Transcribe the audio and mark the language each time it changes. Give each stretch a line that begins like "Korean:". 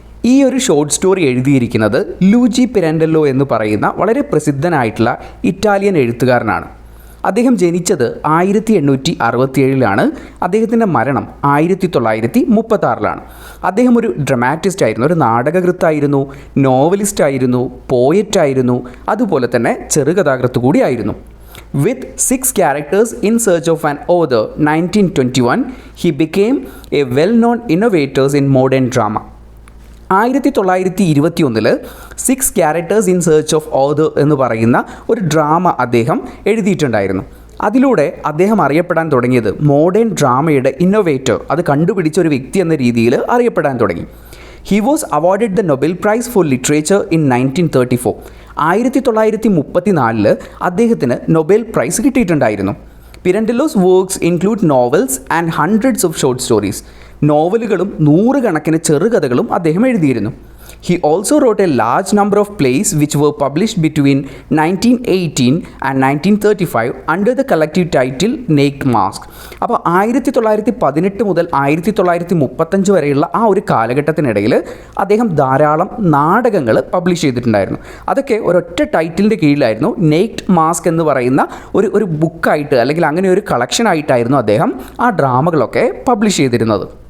Malayalam: ഈ ഒരു short story എഴുതിയിരിക്കുന്നത് ലൂജി പിരാൻഡെല്ലോ എന്ന് പറയുന്ന വളരെ പ്രസിദ്ധനായിട്ടുള്ള ഇറ്റാലിയൻ എഴുത്തുകാരനാണ്. അദ്ദേഹം ജനിച്ചത് 1867 അദ്ദേഹത്തിൻ്റെ മരണം 1936. അദ്ദേഹം ഒരു ഡ്രമാറ്റിസ്റ്റ് ആയിരുന്നു, ഒരു നാടകകൃത്തായിരുന്നു, നോവലിസ്റ്റ് ആയിരുന്നു, പോയറ്റായിരുന്നു, അതുപോലെ തന്നെ ചെറുകഥാകൃത്ത് കൂടിയായിരുന്നു.
English: With 6 characters in search of an author, 1921, he became a well-known innovator in modern drama.
Malayalam: 1921 6 characters in search of author എന്ന് പറയുന്ന ഒരു ഡ്രാമ അദ്ദേഹം എഴുതിയിട്ടുണ്ടായിരുന്നു. അതിലൂടെ അദ്ദേഹം അറിയപ്പെടാൻ തുടങ്ങിയത് മോഡേൺ ഡ്രാമയുടെ ഇന്നോവേറ്റർ, അത് കണ്ടുപിടിച്ച ഒരു വ്യക്തി എന്ന രീതിയിൽ അറിയപ്പെടാൻ തുടങ്ങി.
English: He was awarded the Nobel prize for literature in 1934.
Malayalam: 1934 അദ്ദേഹത്തിന് നൊബേൽ പ്രൈസ് കിട്ടിയിട്ടുണ്ടായിരുന്നു.
English: Pirandello's works include novels and hundreds of short stories.
Malayalam: നോവലുകളും 100 കണക്കിന് ചെറുകഥകളും അദ്ദേഹം എഴുതിയിരുന്നു.
English: He also wrote a large number of plays which were published between 1918 and 1935 under the collective title Naked Mask.
Malayalam: അപ്പോൾ 1918 മുതൽ 1935 വരെയുള്ള ആ ഒരു കാലഘട്ടത്തിനിടയിൽ അദ്ദേഹം ധാരാളം നാടകങ്ങൾ പബ്ലിഷ് ചെയ്തിട്ടുണ്ടായിരുന്നു. അതൊക്കെ ഒരൊറ്റ ടൈറ്റിലിൻ്റെ കീഴിലായിരുന്നു. നേക്ഡ് മാസ്ക് എന്ന് പറയുന്ന ഒരു ബുക്കായിട്ട്, അല്ലെങ്കിൽ അങ്ങനെ ഒരു കളക്ഷൻ ആയിട്ടായിരുന്നു അദ്ദേഹം ആ ഡ്രാമകളൊക്കെ പബ്ലിഷ് ചെയ്തിരുന്നത്.